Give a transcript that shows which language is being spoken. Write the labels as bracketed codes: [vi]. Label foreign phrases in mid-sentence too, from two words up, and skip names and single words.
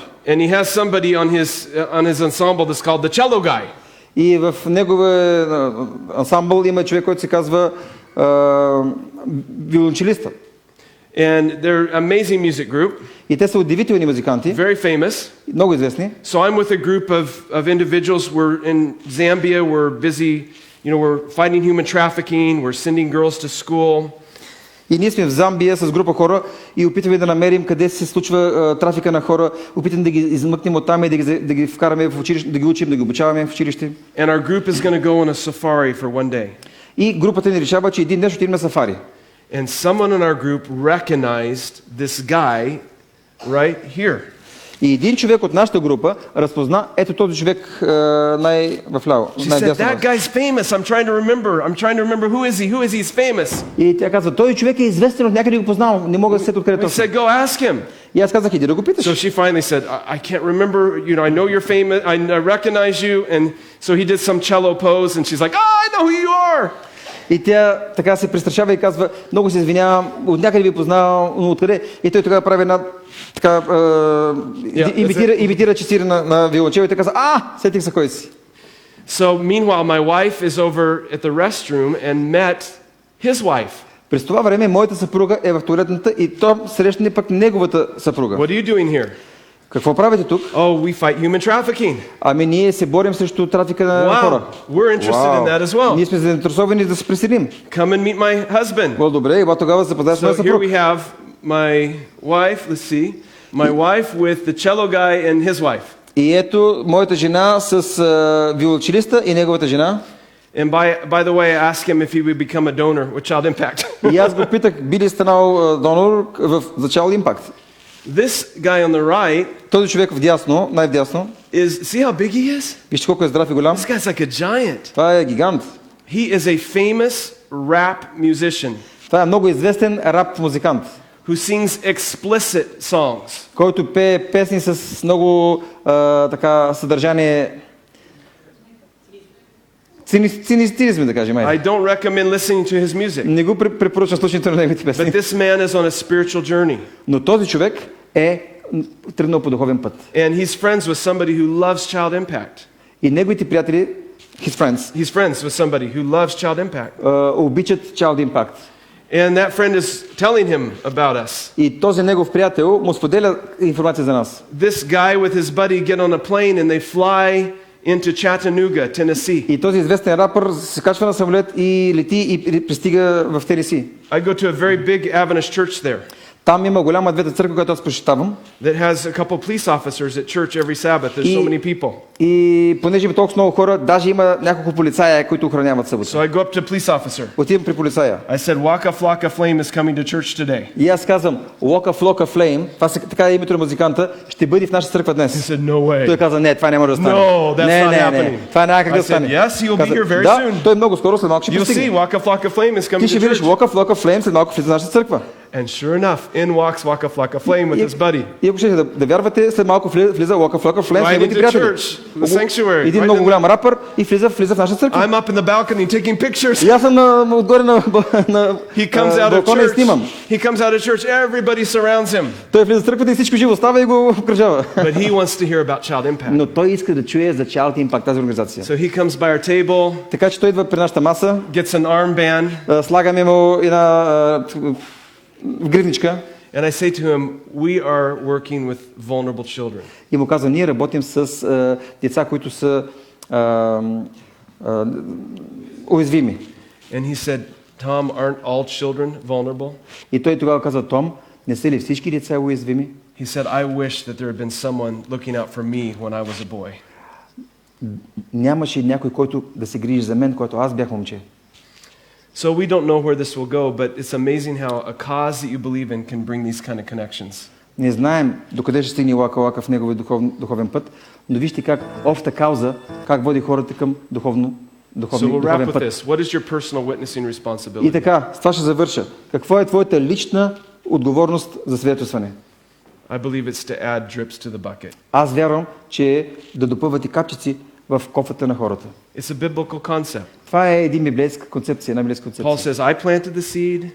[en] And he has somebody on his ensemble that's called the cello guy. [bg] И в неговия ансамбъл има човек, който се казва виолончелиста. [en] And they're an amazing music group. [bg] И те са удивителни музиканти. [en] Very famous. [bg] Много известни. [en] So I'm with a group of individuals. We're in Zambia. We're busy, we're fighting human trafficking. We're sending girls to school. [bg] И ние сме в Замбия с група хора и опитваме да намерим къде се случва трафика на хора, опитваме да ги измъкнем оттам и да ги вкараме в училище, да ги учим, да ги обучаваме в училище. [en] And our group is going to go on a safari for one day. [bg] И групата ни решава, че един ден ще отидем на сафари. [en] And someone in our group recognized this guy right here. [bg] И един човек от нашата група разпозна ето този човек най-вляво. [en] She said, that guy's famous. I'm trying to remember who is he? Who is he? He's famous. [bg] И тя каза, този човек е известен, от някъде го познавам, не мога да се откъде [en] We [bg] точно. [en] said, go ask him. [bg] И аз казах, иди да го питаш. [en] So she finally said, I can't remember, I know you're famous, I recognize you. And so he did some cello pose and she's like, I know who you are. [bg] И тя така се престрашава и казва, много се извинявам, от някъде ви познавам, но откъде? И той тогава прави една така, имитира чистира на виолончел и така казва, сетих се кой си. [en] So meanwhile, my wife is over at the restroom and met his wife. [bg] През това време моята съпруга е в туалетната и той срещне пък неговата съпруга. [en] What are you doing here? [bg] Какво правите тук? [en] Oh, we fight human trafficking. [bg] Ами ние се борим срещу трафика на хора. [en] We're interested in that as well. [bg] Ние сме заинтересовани да се присъединим. [en] Come and meet my husband. [bg] Добре, и тогава се запознаеш с моя съпруг. [en] So here we have my wife, let's see, my wife with the cello guy and his wife. [bg] И ето моята жена с виолончелиста и неговата жена. [en] And by the way, I asked him if he would become a donor with Child Impact. [bg] И аз го питах, би ли станал донор за Child Impact. [en] This guy on the right, [bg] този човек вдясно, най-вдясно, [en] see how big he is? [bg] Вижте колко е здрав и голям. [en] This guy's like a giant. [bg] Това е гигант. [en] He is a famous rap musician. [bg] Това е много известен рап музикант. [en] Who sings explicit songs. [bg] Който пее песни с много така съдържание. Цинизми, да кажем. [en] I don't recommend listening to his music. [bg] Не го препоръчвам слушането на неговите песни. [en] But this man is on a spiritual journey. [bg] Но този човек е тръгнал по духовен път. [en] And he's friends with somebody who loves Child Impact. [bg] И неговите приятели, [en] he's friends with somebody who loves Child Impact. [bg] Обичат Child Impact. [en] And that friend is telling him about us. [bg] И този негов приятел му споделя информация за нас. [en] This guy with his buddy get on a plane and they fly into Chattanooga, Tennessee. [bg] И този известен рапър се качва на самолет и лети и пристига в Тенеси. [en] I go to a very big Adventist church there. [bg] Там има голяма адвентна църква, която аз посещавам. [en] That has a couple police officers at church every Sabbath. There's so many people. [bg] И понеже има толкова много хора, даже има няколко полицая, които охраняват събота. [en] So I go up to a police officer. [bg] Отивам при полицая. [en] I said, Waka Flocka Flame is coming to church today. [bg] И аз казвам, Waka Flocka Flame, това така е името на музиканта, ще бъде в нашата църква днес. [en] He said, no way. [bg] Той каза, не, това не може да стане. [en] No, that's not happening. [bg] Това няма как да стане. [en] Yes, he'll be here very soon. [bg] Да, той много скоро след малко ще пристигне. You'll see, Waka Flocka Flame is coming to church. Ти ще видиш Waka Flocka Flame след малко влиза в нашата църква. And sure enough, in walks Waka Flocka Flame with his buddy. И ако ще да вярвате, след малко влиза Waka Flocka Flame с неговите приятели. Един много голям рапър и влиза в нашата църква. [en] I'm up in the balcony taking pictures. [bg] И аз съм отгоре на балкона и снимам. [en] He comes out of church, everybody surrounds him. [bg] Той влиза в църквата и всичко живо става и го обкръжава. [en] But he wants to hear about Child Impact. [bg] Но той иска да чуе за Child Impact, тази организация. [en] So he comes by our table. [bg] Така че той идва при нашата маса. [en] Gets an armband. [bg] Слагаме му една гривничка. [en] And I say to him, we are working with vulnerable children. [bg] И му казва, ние работим с деца, които са уязвими. [en] And he said, Tom, aren't all children vulnerable? [bg] И той тогава каза, Том, не са ли всички деца уязвими? [en] He said, I wish that there had been someone looking out for me when I was a boy. [bg] Нямаше някой, който да се грижи за мен, когато аз бях момче. [en] So we don't know where this will go, but it's amazing how a cause that you believe in can bring these kind of connections. [bg] Не знаем докъде ще стигне Лака в неговия духовен път, но вижте как обща кауза, как води хората към духовен път. [en] So we'll wrap with this. What is your personal witnessing responsibility? [bg] И така, с това ще завърша. Какво е твоята лична отговорност за свидетелстване? [en] I believe it's to add drips to the bucket. [bg] Аз вярвам, че да допълвате капчици в кофата на хората. [en] It's a biblical concept. [bg] Това е един библейска концепция, една библейска концепция. [en] Paul says, I planted the seed.